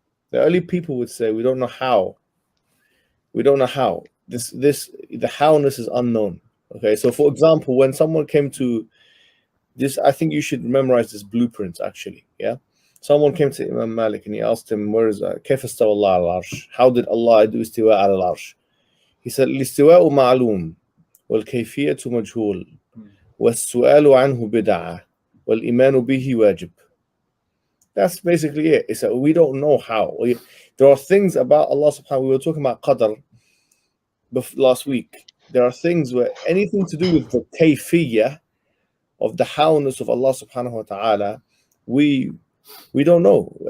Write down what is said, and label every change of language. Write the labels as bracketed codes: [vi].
[en] The early people would say we don't know how. We don't know how. The howness is unknown. Okay, so for example, when someone came to this, I think you should memorize this blueprint actually. Yeah, someone came to Imam Malik and he asked him, "Where is كيف استوى الله على العرش? How did Allah do [ar] استواء على العرش?" [en] He said, [ar] "الاستواء معلوم والكيفية مجهول والسؤال عنه بدعة والإيمان به واجب." [en] That's basically it. It's that we don't know how. There are things about Allah subhanahu. We were talking about qadr last week. There are things where anything to do with the kayfiyah of the howness of Allah subhanahu wa ta'ala, we don't know.